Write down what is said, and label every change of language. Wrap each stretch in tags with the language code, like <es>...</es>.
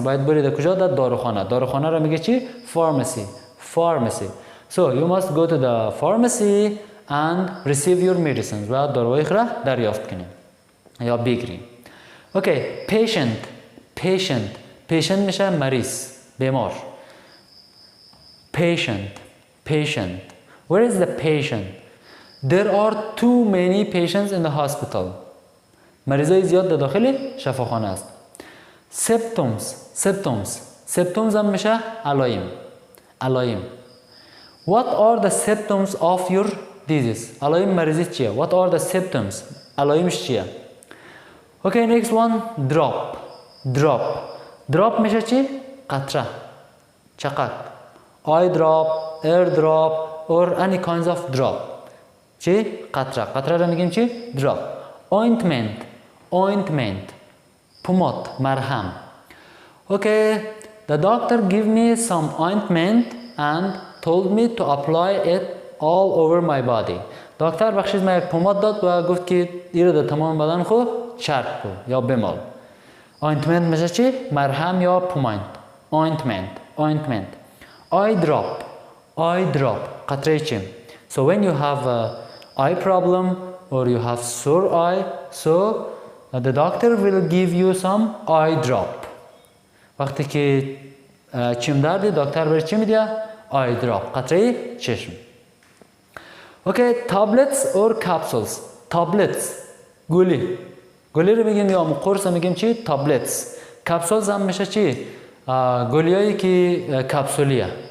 <fa>باید برید کجا؟ در داروخانه. داروخانه را میگه چی؟ Pharmacy.</fa> <en>Pharmacy. So you must go to the pharmacy and receive your medicines.</en> <fa>و داروهای را دریافت کنیم یا بگیریم.</fa> <en>Okay, patient. Patient.</en> <fa>Patient میشه مریض، بیمار.</fa> <en>Patient. Patient. Where is the patient? There are too many patients in the hospital.</en> <fa>مریضای زیاد در داخل شفاخانه است.</fa> <en>Symptoms. Symptoms.</en> <fa>Symptoms هم میشه علائم. علائم.</fa> <en>What are the symptoms of your disease?</en> <fa>علائم مریضی چیه؟</fa> <en>What are the symptoms?</en> <fa>علائمش چیه؟</fa> <en>Okay, next one. Drop. Drop.</en> <fa>Drop میشه چی؟ قطره.</fa> <en>چقدر؟ Eye drop, air drop or any kinds of drop.</en> <fa>چی؟ قطره. قطره را میگیم چی؟ Drop.</fa> <en>Ointment. Ointment. پوماد، مرهم. Okay, the doctor gave me some ointment and told me to apply it all over my body.</en> <fa>دکتر بخشید من یک پوماد داد و گفت که این رو در تمام بدن خود چرک کن یا بمال. Ointment میشه چی؟ مرهم یا پوماد.</fa> <en>Ointment. Ointment. Eye drop. Eye drop.</en> <fa>قطره چی؟</fa> <en>So when you have a eye problem or you have sore eye, so the doctor will give you some eye drop.</en> <fa>وقتی که چشم دردی دکتر برای چی میده؟ eye drop.</fa> <en>قطره چشم. Okay, tablets or capsules. Tablets. گولی.</en> <fa>گولی رو میگیم یا قرص میگیم چی؟ tablets. capsules هم میشه چی؟ گولیایی که کپسولیه.</fa>